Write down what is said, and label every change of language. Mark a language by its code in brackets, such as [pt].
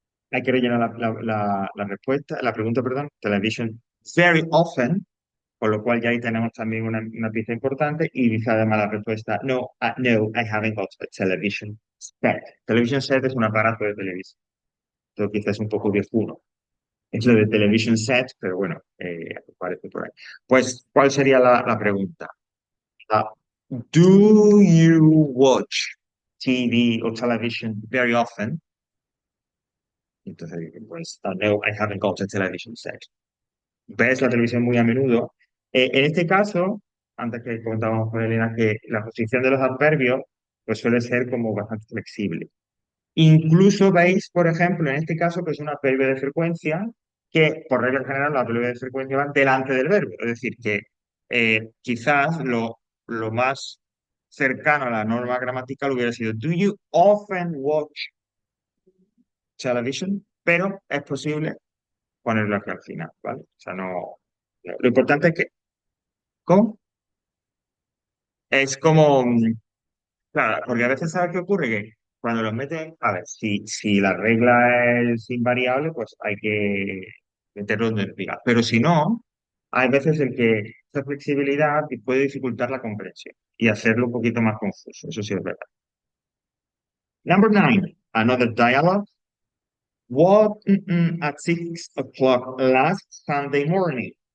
[es] Hay que rellenar la respuesta, la pregunta, perdón. [en] Television very often, [es] con lo cual ya ahí tenemos también una pieza importante. Y dice además la respuesta, no, no, [en] I haven't got a television set. [es] Television set es un aparato de televisión. Esto quizás es un poco viejuno. Es lo de television set, pero bueno, aparece por ahí. Pues, ¿cuál sería la pregunta? [en] Ah, do you watch TV or television very often? [es] Entonces, pues, no, [en] I haven't got a television set. [es] ¿Ves la televisión muy a menudo? En este caso, antes que comentábamos con Elena, que la posición de los adverbios pues suele ser como bastante flexible. Incluso veis, por ejemplo, en este caso, que es un adverbio de frecuencia, que por regla general los adverbios de frecuencia van delante del verbo. Es decir, que quizás lo más cercano a la norma gramatical hubiera sido [en] Do you often watch television? [es] Pero es posible ponerlo aquí al final, ¿vale? O sea, lo importante es que, ¿cómo? Es como, claro, porque a veces ¿sabes qué ocurre? Que cuando los meten, a ver, si la regla es invariable, pues hay que meterlo donde diga. Pero si no, hay veces en que esa flexibilidad puede dificultar la comprensión y hacerlo un poquito más confuso. Eso sí es verdad. [en] Number 9, another dialogue. What at 6 o'clock last Sunday morning?